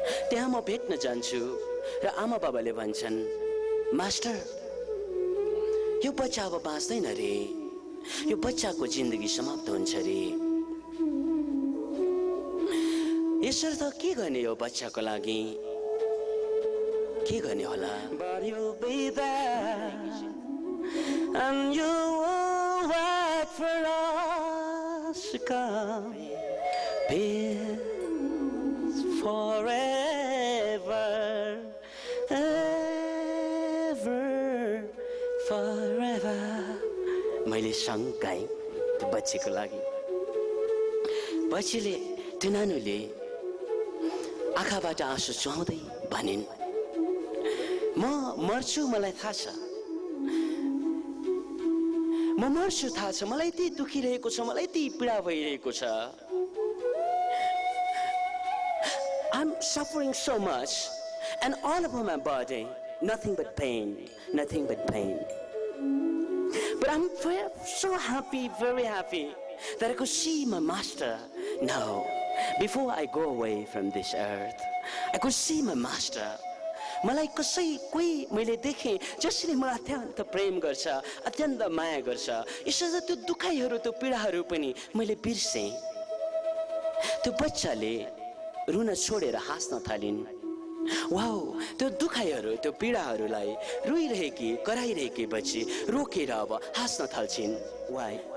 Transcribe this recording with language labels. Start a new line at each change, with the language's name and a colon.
Nepali: त्यहाँ म भेट्न जान्छु र आमा बाबाले भन्छन्, मास्टर यो बच्चा अब बाँच्दैन रे, यो बच्चाको जिन्दगी समाप्त हुन्छ रे। यसर्थ के गर्ने यो बच्चाको लागि, के गर्ने होला?
English: But you'll be there and you will wait for us to come. Peace forever, ever, forever.
Nepali: मैले सङ्ग गाएँ त्यो बच्चीको लागि। बच्चीले त्यो नानुले आँखाबाट आँसु चुहाउँदै भनिन्, म मर्छु, मलाई थाहा छ, म मर्छु थाहा छ, मलाई यति दुखिरहेको छ, मलाई यति पीडा भइरहेको छ।
English: I'm suffering so much and all over my body, nothing but pain, nothing but pain. But I'm so happy, very happy that I could see my master now. Before I go away from this earth, I could see my master.
Nepali: मलाई कसै कोही मैले देखेँ जसले मलाई अत्यन्त प्रेम गर्छ, अत्यन्त माया गर्छ। यसरी त्यो दुखाइहरू, त्यो पीडाहरू पनि मैले बिर्सेँ। त्यो बच्चाले रुन छोडेर हाँस्न थालिन्। वाउ, त्यो दुखाइहरू, त्यो पीडाहरूलाई रोइरहेकी कराइरहेकी बच्ची रोकेर अब हाँस्न थाल्छिन्। वाइ?